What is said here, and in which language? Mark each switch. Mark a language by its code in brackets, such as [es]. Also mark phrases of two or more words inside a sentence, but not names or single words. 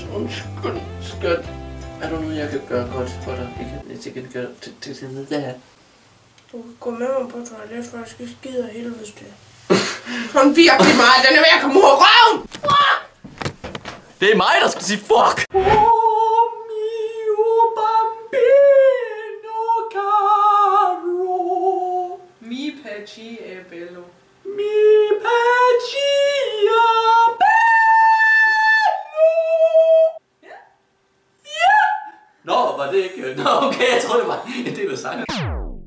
[da] Undskyld, skat. Er der noget, jeg kan gøre godt for dig? Jeg kan gøre til det her. Du kan gå med mig på toilet, for jeg skal skide af helvedes til. Sådan virkelig meget. Den er ved at komme ud af røven. Fuck! Det er mig, der skal sige fuck! [it] Mi paci è bello. Mi piace bello. [da] Ja. Ja. Nå, var det ikke? Nå, okay, jeg tror det var en del af sangen.